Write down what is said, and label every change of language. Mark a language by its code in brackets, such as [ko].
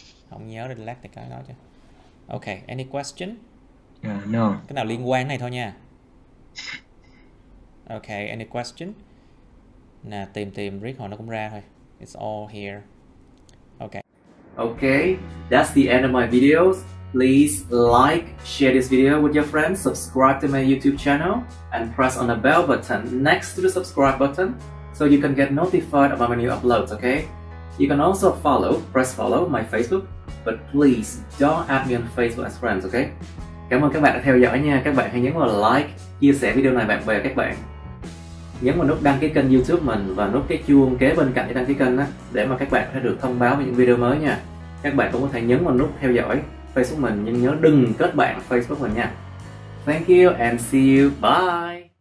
[vi] Không nhớ đến lát thì cái nói cho. [en] Ok, any question? No. [vi] Cái nào liên quan này thôi nha. [en] Ok, any question? [vi] Nè, tìm riết hồi nó cũng ra thôi. [en] It's all here. Okay. Okay, that's the end of my videos. Please like, share this video with your friends, subscribe to my YouTube channel, and press on the bell button next to the subscribe button so you can get notified about my new uploads, okay? You can also press follow my Facebook but please don't add me on Facebook as friends, okay? [vi] Cảm ơn các bạn đã theo dõi nha. Các bạn hãy nhấn vào like, chia sẻ video này bạn bè các bạn. Nhấn vào nút đăng ký kênh YouTube mình và nút cái chuông kế bên cạnh cái đăng ký kênh đó, để mà các bạn có thể được thông báo về những video mới nha. Các bạn cũng có thể nhấn vào nút theo dõi Facebook mình, nhưng nhớ đừng kết bạn Facebook mình nha. [en] Thank you and see you. Bye.